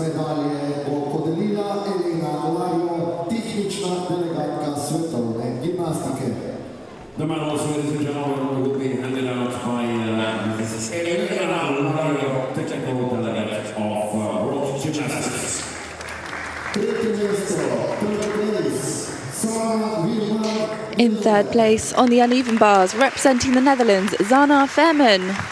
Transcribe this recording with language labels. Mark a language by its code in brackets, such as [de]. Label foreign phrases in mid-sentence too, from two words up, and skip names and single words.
[sl] Medalje bo podelila Elena Lajo, tehnična delegatka svetovne gimnastike. [en] The medals, ladies and gentlemen, will be handed out by Mrs. Ariana Kotu, technical delegate of World Gymnastics. [sl] Tretje mjesto, [en] third place, [sl] Sanna Veerman. [en] In third place on the uneven bars, representing the Netherlands, Sanna Veerman.